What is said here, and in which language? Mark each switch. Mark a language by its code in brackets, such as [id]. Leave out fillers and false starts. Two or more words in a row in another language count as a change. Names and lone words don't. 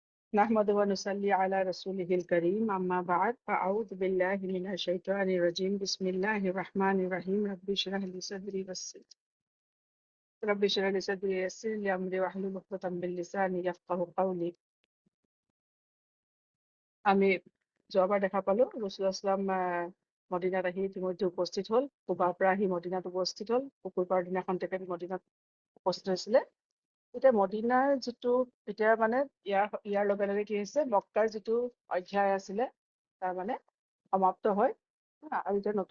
[ar] نحمد ونصلي على رسوله الكريم أما بعد فأعوذ بالله من الشيطان الرجيم بسم الله الرحمن الرحيم رب اشرح لي صدري ويسر لي أمري واحلل عقدة من لساني يفقهوا قولي [as] আমি যোৱাবাৰ দেখা পালো ৰাসূলুল্লাহ মদিনাত আহি ইতিমধ্যে উপস্থিত হ'ল কুবাৰ পৰা আহি মদিনাত উপস্থিত হ'ল শুকুৰবাৰ দিনাখন তেখেত মদিনাত উপস্থিত হৈছিলে এতিয়া মদিনাৰ যিটো এতিয়া মানে ইয়াৰ লগে লগে কি হৈছে মক্কাৰ যিটো অধ্যায় আছিলে তাৰ মানে সমাপ্ত হয় আৰু এতিয়া নতুন